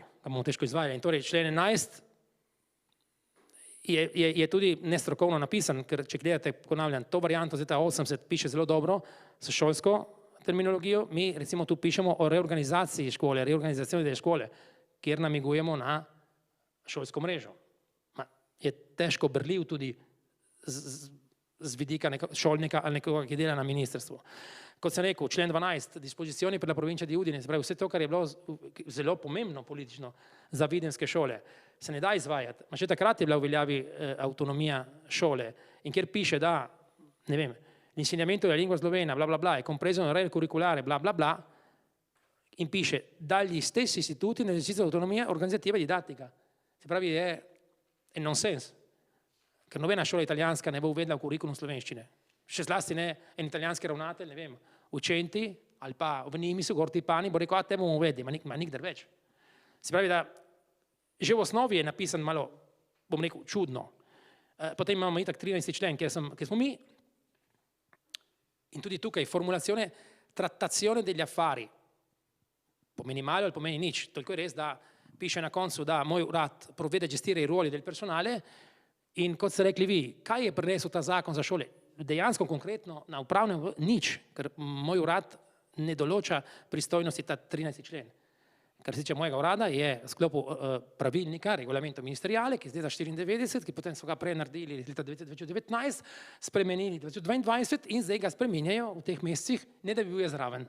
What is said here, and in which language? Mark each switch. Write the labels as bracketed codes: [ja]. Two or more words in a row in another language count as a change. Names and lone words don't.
[sl] In torej, člen 11 je tudi nestrokovno napisan, ker če gledate, ponavljam, to varianto z leta 80 piše zelo dobro s šolsko terminologijo, mi recimo tu pišemo o reorganizaciji škole, reorganizacijo škole, kjer namigujemo na šolsko mrežo. je težko berljiv tudi z vidika šolnika ali nekoga, ki dela na ministrstvu. Kot sem rekel, [it] člen 12, dispozizioni per la provincia di Udine, [sl] se pravi vse to, kar je bilo zelo pomembno politično za videnske šole, se ne da izvajati. Ma še takrat je bila v veljavi avtonomija šole in kjer piše, da, ne vem, [it] l'insegnamento della lingua slovena, bla bla bla, è compreso nel regole curriculare, bla bla bla, [sl] in piše [it] dagli stessi istituti nell'esercizio dell'autonomia organizzativa e didattica. [sl] Se pravi è nonsense, ker nobena šola italijanska ne bo uvedla v kurikulum slovenščine. Še zlasti ne en italijanski ravnatelj, ne vem, učenti ali pa v njimi so gor tipani, bo rekel, a te bomo uvedli, ma nikdar več. Se pravi, da že v osnovi je napisan malo, bom rekel, čudno. Potem imamo itak 13. člen, kjer smo mi, in tudi tukaj [it] formulazione trattazione degli affari. [sl] Pomeni malo ali pomeni nič. Toliko je res, da piše na koncu, da moj urad [it] provvede a gestire i ruoli del personale [sl] in kot ste rekli vi, kaj je prinesel ta zakon za šole? Dejansko konkretno na upravnem nič, ker moj urad ne določa pristojnosti ta 13. člen. Kar se tiče mojega urada je v sklopu pravilnika, [it] regulamento ministeriale, [sl] ki je zdaj 94, ki potem so ga prej naredili leta 2019, spremenili 2022 in zdaj ga spreminjajo v teh mesecih, ne da bi bil je zraven.